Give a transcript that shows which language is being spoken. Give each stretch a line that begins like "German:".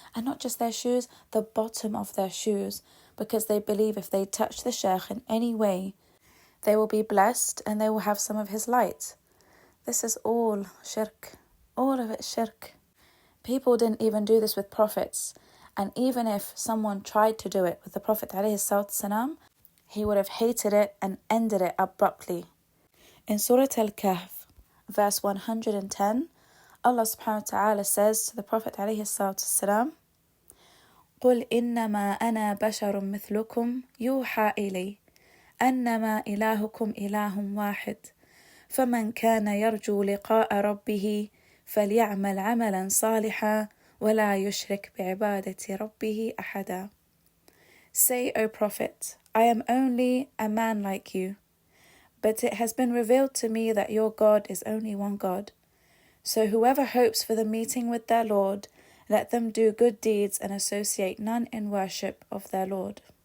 English: And not just their shoes, the bottom of their shoes, because they believe if they touch the sheikh in any way, they will be blessed and they will have some of his light. This is all shirk. All of it shirk. People didn't even do this with prophets. And even if someone tried to do it with the Prophet ﷺ, he would have hated it and ended it abruptly.
Arabic: In Surah Al-Kahf, verse 110, Allah subhanahu wa ta'ala says to the Prophet ﷺ, قُلْ إِنَّمَا أَنَا بَشَرٌ مِثْلُكُمْ يُوحَى إِلَيَّ أَنَّمَا إِلَهُكُمْ إِلَهٌ وَاحِدٌ فَمَنْ كَانَ يَرْجُو لِقَاءَ رَبِّهِ فَلْيَعْمَلْ عَمَلًا صَالِحًا وَلَا يُشْرِكْ بِعِبَادَةِ رَبِّهِ أَحَدًا.
English: Say, O Prophet, I am only a man like you, but it has been revealed to me that your God is only one God. So whoever hopes for the meeting with their Lord, let them do good deeds and associate none in worship of their Lord.